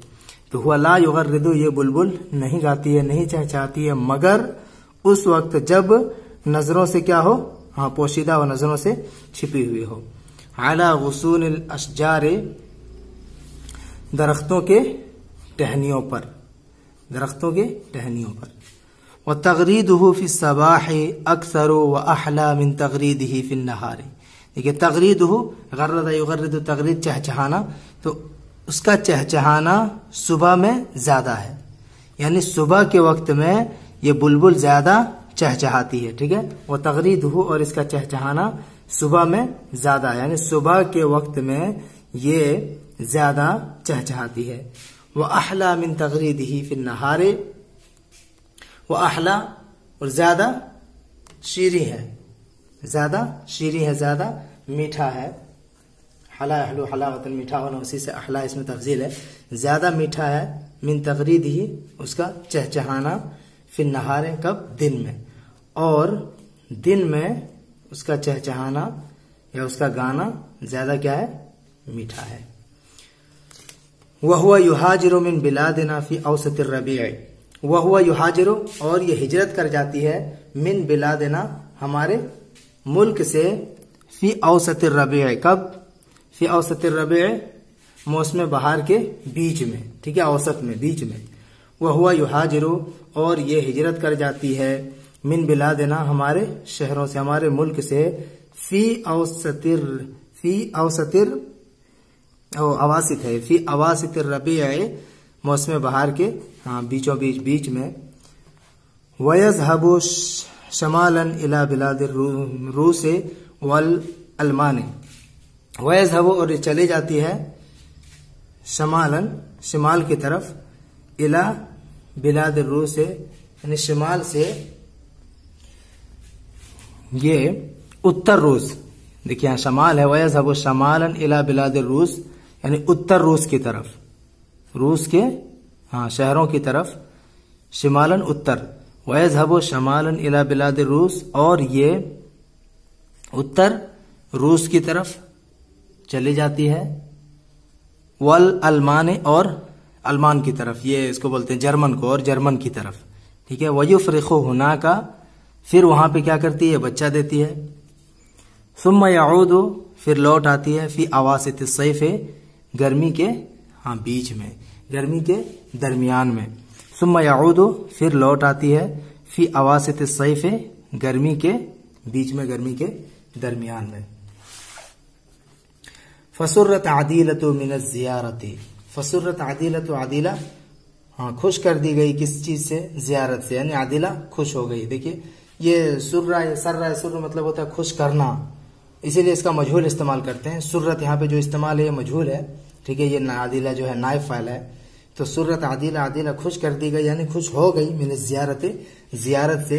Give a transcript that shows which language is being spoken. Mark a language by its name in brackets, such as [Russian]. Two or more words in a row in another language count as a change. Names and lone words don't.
[Hindi] तो [Arabic] هو لا يغرد [Hindi] ये बुलबुल नहीं गाती है, नहीं चहचहाती है, मगर उस वक्त जब नजरों से क्या हो? हाँ, पोशीदा हो, नजरों से छिपी हुई हो। [Arabic] على غصون الأشجار [Hindi] दरख्तों के टहनियों पर, दरख्तों के टहनियों पर। [Arabic] وتغريده في الصباح أكثر وأحلى من تغريده في النهار, [Hindi] देखिए तगरीद हो, [Arabic] غرّد يغرّد تغريد [Hindi] चहचहाना, तो उसका चहचहाना सुबह में ज्यादा है, यानी सुबह के वक्त में ये बुलबुल ज्यादा चहचहाती है। ठीक है, वो तगरीद हो और इसका चहचहाना सुबह में ज्यादा है, यानी सुबह के वक्त में ये ज्यादा चहचहाती है। [Arabic] وأحلى من تغريده في النهار, وأحلى [Hindi] और ज्यादा शीरी है, ज्यादा शीरी है, ज्यादा मीठा है। [Arabic] حلا يحلو حلاوة [Hindi] मीठा होना, उसी से अहला इसमें तफजील है, ज्यादा मीठा है। [Arabic] من تغريده [Hindi] उसका चहचहाना, [Arabic] في النهار [Hindi] कब, दिन में, और दिन में उसका चहचहाना या उसका गाना ज्यादा क्या है, मीठा है। [Arabic] وهو يهاجر من بلادنا في أوسط الربيع, وهو يهاجر [Hindi] और ये हिजरत कर जाती है, [Arabic] من بلادنا [Hindi] हमारे मुल्क से, [Arabic] في أوسط الربيع [Hindi] कब, [Arabic] في أوسط الربيع [Hindi] मौसम बहार के बीच में। ठीक है, औसत में, बीच में। [Arabic] وهو يهاجر [Hindi] और ये हिजरत कर जाती है, [Arabic] من بلادنا [Hindi] हमारे शहरों से, हमारे मुल्क से, [Arabic] في أوسط الأواسط [Hindi] है, [Arabic] في أواسط الربيع [Hindi] मौसम बहार के बीचों बीच, बीच में। [Arabic] ويذهب شمالا إلى بلاد الروس والألمان, [Hindi] वयज़हबु और चले जाती है, शमालन शिमाल की तरफ, [Arabic] إلى بلاد الروس [Hindi] यानी शिमाल से, ये उत्तर रूस। देखिए यहाँ शमाल है, [Arabic] ويذهب شمالا إلى بلاد الروس [Hindi] यानी उत्तर रूस की तरफ, रूस के शहरों की तरफ, शिमालन उत्तर, [Arabic] ويذهب شمالا إلى بلاد الروس [Hindi] और ये उत्तर रूस की तरफ चली जाती है। [Arabic] والألمان [Hindi] और अलमान की तरफ, ये इसको बोलते हैं जर्मन को, और जर्मन की तरफ। ठीक है, [Arabic] ويفرخ هناك, [Hindi] फिर वहां पे क्या करती है, बच्चा देती है। [Arabic] ثم يعود [Hindi] फिर लौट आती है, [Arabic] في أواسط الصيف [Hindi] गर्मी के बीच में, गर्मी के दरमियान में। [Arabic] ثم يعود [Hindi] फिर लौट आती है, [Arabic] في أواسط الصيف [Hindi] गर्मी के बीच में, गर्मी के दरमियान में। [Arabic] فسرت عادلة من زيارتي, فسرت عادلة, [Hindi] आदिला खुश कर दी गई, किस चीज से, जियारत से, यानी आदिला खुश हो गई। देखिए ये [Arabic] سُرَّ، سَرَّ، سُرّ [Hindi] मतलब होता है खुश करना, इसीलिए इसका मजहूल इस्तेमाल करते हैं। सुर्रत यहाँ पे जो इस्तेमाल है ये मजहूल है। ठीक है, ये आदिला जो है नाइब फाइल है, तो [Arabic] سرت عادلة, [Hindi] आदिला खुश कर दी गई यानी खुश हो गई, [Arabic] من زيارة, [Hindi] जियारत से।